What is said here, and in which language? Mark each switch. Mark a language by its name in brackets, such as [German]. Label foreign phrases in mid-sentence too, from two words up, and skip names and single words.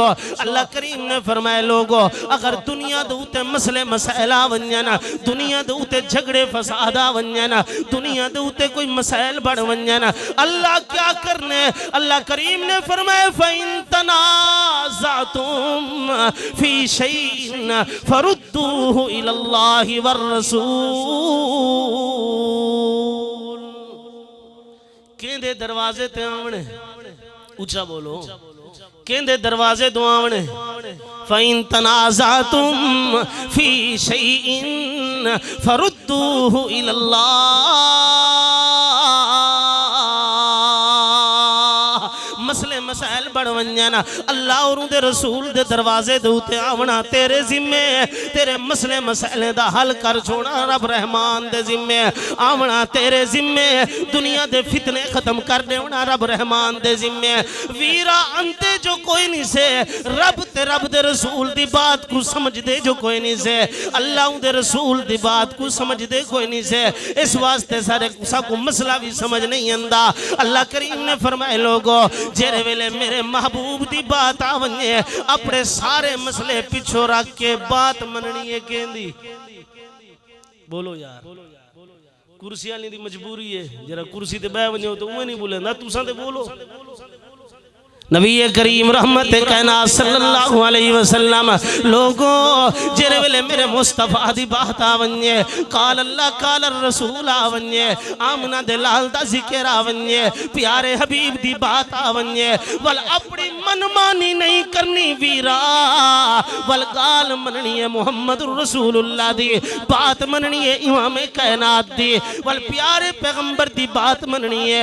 [Saraiki] अल्लाह करीम ने फरमाया लोगो अगर दुनिया दे उते मसले मसैला वंजन, दुनिया दे उते झगड़े फसादा वंजन, दुनिया दे उते कोई मसैल बढ़ वंजन, अल्लाह क्या करने। اللہ کریم نے فرمایا [Arabic] فإن تنازعتم في شيء فردوه إلى الله والرسول. [Saraiki] केंदे दरवाजे ते आवणे, ऊंचा बोलो, केंदे दरवाजे तो आवणे। [Arabic] فإن تنازعتم في شيء فردوه إلى الله. [Saraiki] मसले मसाइल बढ़ वंजन अल्लाह और उनके रसूल दे दरवाजे दे उते आवना तेरे जिम्मे, तेरे मसले मसाइले दा हल कर छोड़ा रब रहमान दे जिम्मे आवना तेरे जिम्मे, दुनिया दे फितने खत्म कर देना रब रहमान दे जिम्मे। वीरा अंते जो कोई नहीं से रब दे रसूल दी बात को समझ दे जो कोई नहीं से, अल्लाह दे रसूल दी बात को समझ दे कोई नहीं से। इस वास्ते सारे सबको मसला भी समझ नहीं आंदा। अल्लाह करीम ने फरमाए लोगो जेरे वेले मेरे महबूब दी बात आवने अपने सारे मसले पिछो रख के बात मननी है कहंदी। बोलो यार, कुर्सी वाली दी मजबूरी है, जरा कुर्सी ते बैठ वणो तो उवे नहीं बोलेंदा, तुसां ते बोलो। نبی کریم رحمت کائنات [Arabic] صلى الله عليه وسلم [Saraiki] لوگوں جیڑے ویلے میرے مصطفیٰ دی بات آونے, [Arabic] قال الله قال رسول [Saraiki] آونے، آمنہ دے لال دا ذکر آونے، پیارے حبیب دی بات آونے، ول اپنی من مانی نہیں کرنی ویرا، ول گال مننی ہے [Arabic] محمد رسول الله [Saraiki] دی بات مننی ہے، امام کائنات دی، ول پیارے پیغمبر دی بات مننی ہے.